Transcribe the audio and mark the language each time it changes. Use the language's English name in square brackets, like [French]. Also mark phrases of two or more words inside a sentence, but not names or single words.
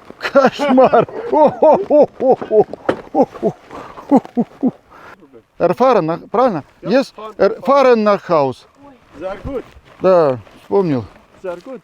[Russian] Кошмар! Erfahren, правильно? Есть? [German] Erfahren nach Haus. Sehr gut. [Russian] Да, вспомнил. [German] Sehr gut.